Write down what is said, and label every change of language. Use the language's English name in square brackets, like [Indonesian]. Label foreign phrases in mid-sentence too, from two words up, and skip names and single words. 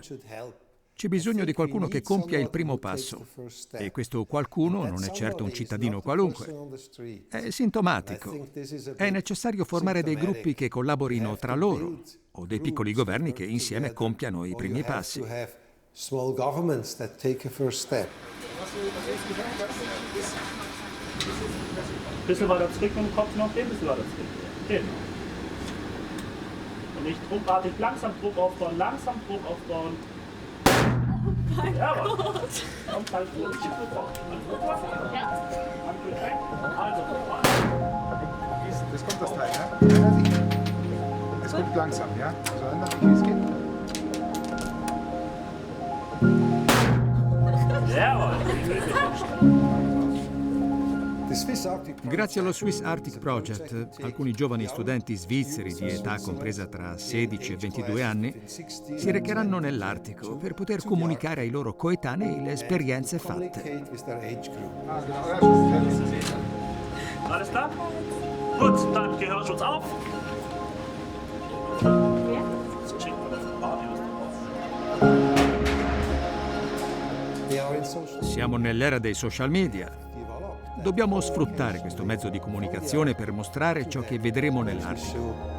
[Italian] C'è bisogno di qualcuno che compia il primo passo. E questo qualcuno non è certo un cittadino qualunque. È sintomatico. È necessario formare dei gruppi che collaborino tra loro o dei piccoli governi che insieme compiano i primi passi. [English] Small governments that take a first step. [German] Bisschen weiter zurück mit dem Kopf noch, ein bisschen weiter zurück. Genau. Und nicht druckartig, langsam Druck aufbauen, Oh mein Gott! Kommt halt durch, nicht Druck auf. Druck auf. Ja. Handel weg. Also, das kommt das Teil, ne? Es kommt langsam, ja? Also ändern, wie es geht. [Italian] Grazie allo Swiss Arctic Project, alcuni giovani studenti svizzeri di età compresa tra 16 e 22 anni si recheranno nell'Artico per poter comunicare ai loro coetanei le esperienze fatte. [German] Alles klar? Gut, dann Gehörschutz auf. [Italian] Siamo nell'era dei social media. Dobbiamo sfruttare questo mezzo di comunicazione per mostrare ciò che vedremo nell'Artico.